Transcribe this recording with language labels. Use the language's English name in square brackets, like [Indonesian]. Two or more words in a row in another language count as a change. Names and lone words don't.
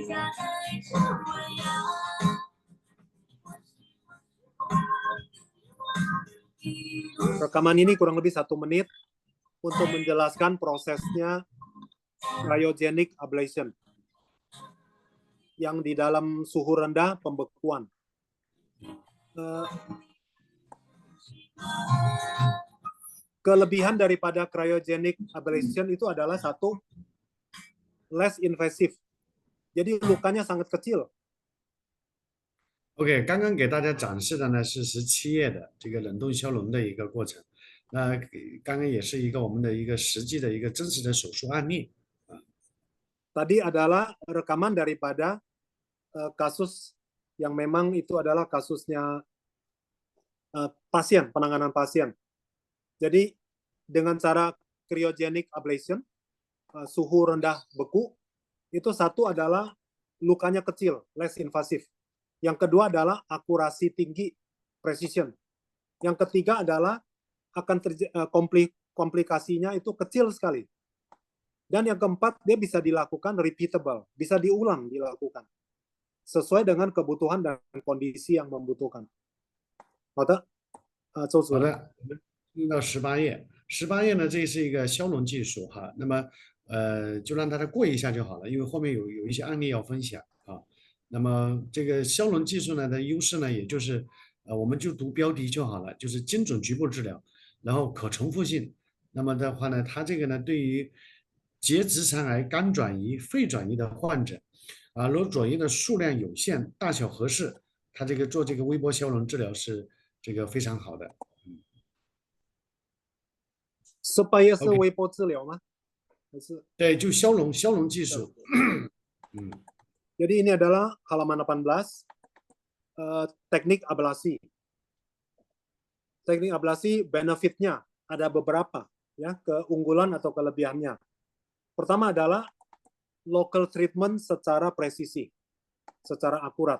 [Indonesian] Rekaman ini kurang lebih 1 menit untuk menjelaskan prosesnya [English] cryogenic ablation [Indonesian] yang di dalam suhu rendah pembekuan. Kelebihan daripada [English] cryogenic ablation [Indonesian] itu adalah satu, [English] less invasive. [Indonesian] Jadi lukanya sangat kecil. [Chinese] OK， 刚刚给大家展示的呢是17页的这个冷冻消融的一个过程。那刚刚也是一个我们的一个实际的一个真实的手术案例。 [Indonesian] Tadi adalah rekaman daripada kasus yang memang itu adalah kasusnya pasien, penanganan pasien. Jadi dengan cara [English] cryogenic ablation, [Indonesian] suhu rendah beku, itu satu adalah lukanya kecil, [English] less invasive. [Indonesian] Yang kedua adalah akurasi tinggi, precision. Yang ketiga adalah akan komplikasinya itu kecil sekali. Dan yang keempat, dia bisa dilakukan repeatable, bisa diulang dilakukan. Sesuai dengan kebutuhan dan kondisi yang membutuhkan. [Chinese] 好的，周主任。好的，进到18页，18页呢，这是一个消融技术哈。那么就让大家过一下就好了，因为后面有一些案例要分享啊。那么这个消融技术呢的优势呢，也就是我们就读标题就好了，就是精准局部治疗，然后可重复性。那么的话呢，它这个呢对于结直肠癌、肝转移、肺转移的患者啊，如果转移的数量有限、大小合适，它这个做这个微波消融治疗是这个非常好的。 Supaya 是微波治疗吗？还是？对，就消融技术。 [Indonesian] Jadi ini adalah halaman 18, teknik ablasi. Teknik ablasi benefitnya ada beberapa, ya, keunggulan atau kelebihannya. Pertama adalah [English] local treatment [Indonesian] secara presisi, secara akurat.